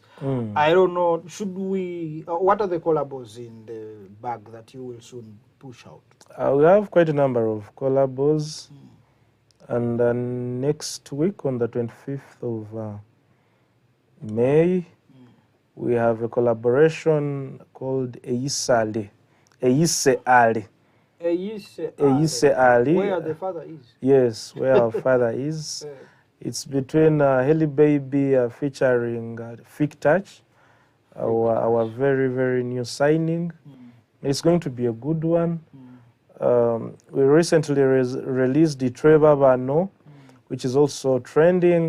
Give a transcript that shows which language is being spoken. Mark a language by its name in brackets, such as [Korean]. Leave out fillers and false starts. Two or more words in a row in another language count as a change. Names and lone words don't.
[English] I don't know, should we, what are the collabos in the bag that you will soon push out? We have quite a number of collabos. And next week, on the 25th of May, we have a collaboration called Eisale. Eiseale. Eiseale. Where the father is. Yes, where our father is. It's between Heli Baby featuring Fig Touch, our very, very new signing. It's going to be a good one. We recently released the Trevor Bano, which is also trending.